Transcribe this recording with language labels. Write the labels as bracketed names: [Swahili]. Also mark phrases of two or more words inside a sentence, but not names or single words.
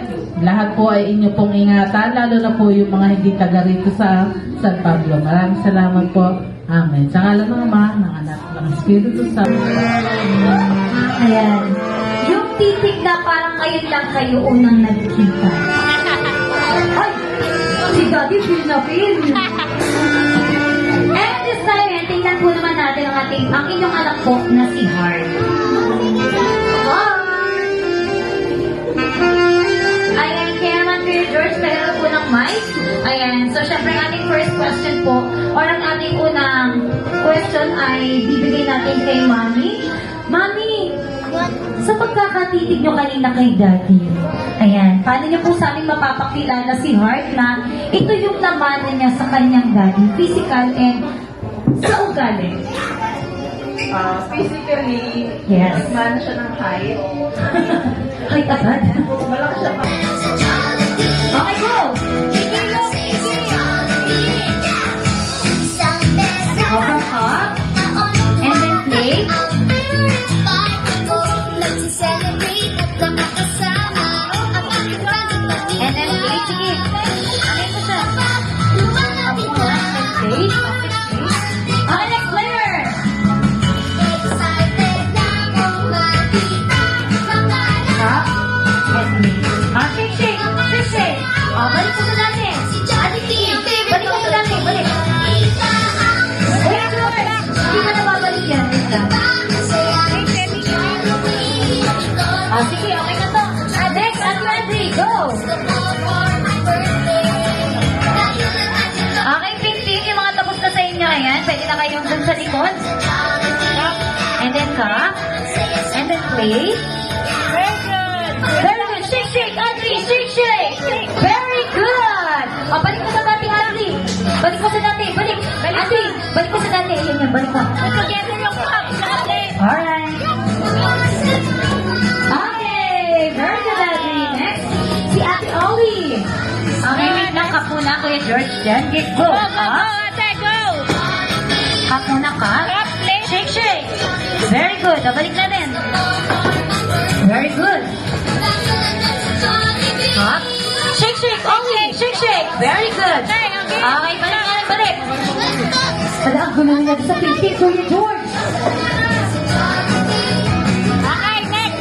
[Filipino] Lahat po ay inyo pong ingatan, lalo na po yung mga hindi taga rito sa San Pablo. Maraming salamat po. Amen. Sa ngalan ng Ama, ng Anak, ng Espiritu Santo. Ayan. Yung titig na parang ngayon lang kayo unang nagkita. Ay! Si Daddy feel na feel. [English] And this time, [Filipino] tingnan po naman natin ang inyong anak po na si Heart. Heart! Ayan, kaya naman Kuya George, pero po ng mic. Ayan, so syempre ang ating [English] first question [Filipino] po, or ang ating unang question ay bibigay natin kay Mami. Mami, sa pagkakatitig nyo kanina kay Daddy, ayan, paano nyo po sa amin mapapakilala si Heart na ito yung laman niya sa kanyang Daddy, [English] physical and [Filipino] sa ugali? Physically, Yes. mas mana siya ng height. Ay, agad. Malaki siya pa. [English] Okay, go! Over up, and then play. And then play, [Filipino] sige. Ano mo siya? Play. [English] Okay, next player. Up. Shake, shake. Shake, shake. [Filipino] Balik ko sa dati. Ate Kim, balik ko sa dati. Balik. Wait, George. Hindi ka na babalik yan. Wait lang. Sige, okay na to. [English] Next, Ate Audrey, go. [Filipino] Okay, [English] pink team, [Filipino] yung mga tapos na sa inyo, ayan. Pwede na kayong dun sa likod. [English] And then cup. And then play. Very good. Very good. Shake, shake, Audrey. Shake, shake. Very good. [Filipino] Balik ko sa dati, Audrey. Balik ko sa dati. Balik. Audrey, balik ko sa dati. Ayan yan, balik ko. Together yung cup. [English] Alright. Okay, very good, Audrey. Next, [Filipino] si Ate Ollie. [English] Okay, wait [Filipino] lang. Cup muna, Kuya George. [English] Then, get go. Up. [Filipino] ate, go! Cup muna ka. [English] Cup, play. Shake, shake. Very good. [Filipino] Balik na din. [English] Very good. Cup. Shake, shake. Ollie. Shake, shake. Very good. [Filipino] Okay, balik na. Balik. Wala, ang gulo niya sa pinting, Kuya George. [English] Okay, next.